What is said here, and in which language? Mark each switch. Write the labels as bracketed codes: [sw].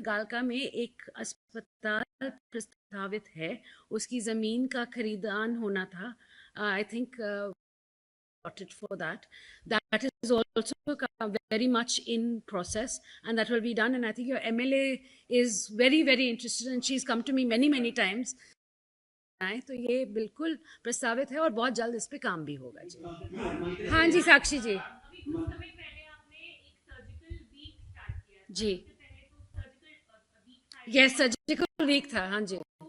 [hi] कालका में एक अस्पताल प्रस्तावित है, उसकी ज़मीन का खरीदान होना था। [en] I think for that is also very much in process, and that will be done, and I think your MLA is very very interested, and she's come to me many times. [hi] तो ये बिल्कुल प्रस्तावित है और बहुत जल्द इस पे काम भी होगा जी। हाँ जी साक्षी जी। जी, यस, सर्जिकल वीक था। हाँ जी।